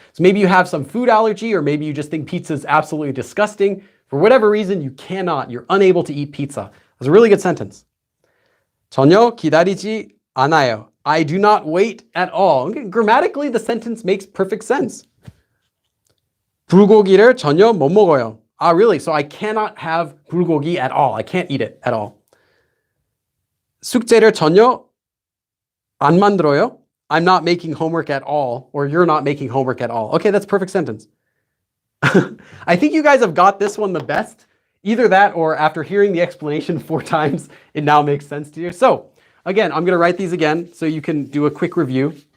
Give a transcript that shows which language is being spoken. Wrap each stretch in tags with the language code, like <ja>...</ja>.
<en>So maybe you have some food allergy, or maybe you just think pizza is absolutely disgusting. For whatever reason, you're unable to eat pizza. That's a really good sentence.</en> <ko>전혀 기다리지 않아요.</ko> <en>I do not wait at all. Okay, grammatically, the sentence makes perfect sense.</en> <ko>불고기를 전혀 못 먹어요.</ko> <en>Ah, really? So I cannot have 불고기 at all. I can't eat it at all.</en> <ko>숙제를 전혀 안 만들어요.</ko> <en>I'm not making homework at all, or you're not making homework at all. Okay, that's a perfect sentence. I think you guys have got this one the best. Either that, or after hearing the explanation 4 times, it now makes sense to you. So again, I'm going to write these again so you can do a quick review.</en>